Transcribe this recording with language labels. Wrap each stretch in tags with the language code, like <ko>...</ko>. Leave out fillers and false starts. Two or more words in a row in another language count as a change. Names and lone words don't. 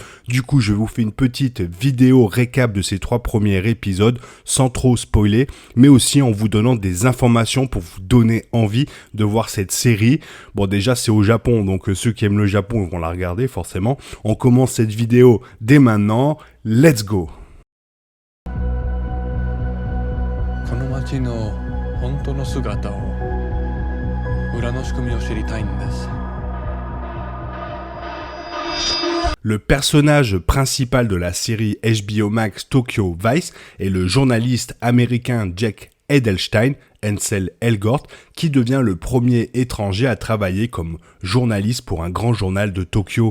<fr>Du coup, je vous fais une petite vidéo récap de ces 3 premiers épisodes sans trop spoiler, mais aussi en vous donnant des informations pour vous donner envie de voir cette série. Bon, déjà, c'est au Japon, donc ceux qui aiment le Japon vont la regarder forcément. On commence cette vidéo dès maintenant.</fr> <en>Let's go!</en> <ja>この町の本当の姿を裏の仕組みを知りたいんです。</ja> <fr>Le personnage principal de la série HBO Max Tokyo Vice est le journaliste américain Jack Edelstein, Ansel Elgort, qui devient le premier étranger à travailler comme journaliste pour un grand journal de Tokyo.</fr>